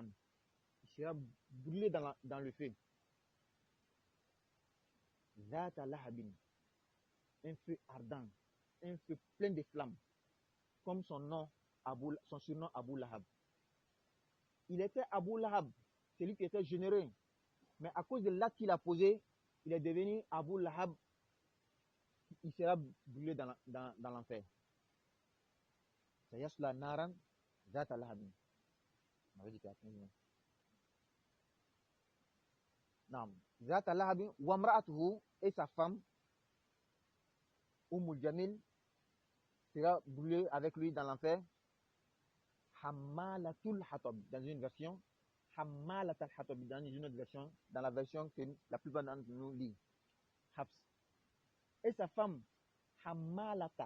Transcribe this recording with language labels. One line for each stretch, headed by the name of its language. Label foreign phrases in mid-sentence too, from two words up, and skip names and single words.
French: Il sera brûlé dans le feu.
Arabic: ذات لهب.
French: Un feu ardent, un feu plein de flammes, comme son surnom Abu Lahab. Il était Abu Lahab, celui qui était généreux, mais à cause de l'acte qu'il a posé, il est devenu Abu Lahab, il sera brûlé dans l'enfer.
Arabic: سيصلى نارا ذات لهب. ذات لهب وامرأته,
French: et sa femme Ummul Jamil sera brûlé avec lui dans l'enfer.
Arabic: حمالة الحطب,
French: dans une version.
Arabic: حمالة الحطب,
French: dans une autre version. Dans la version que la plupart d'entre nous lit. Habs. Et sa femme, Hammalata.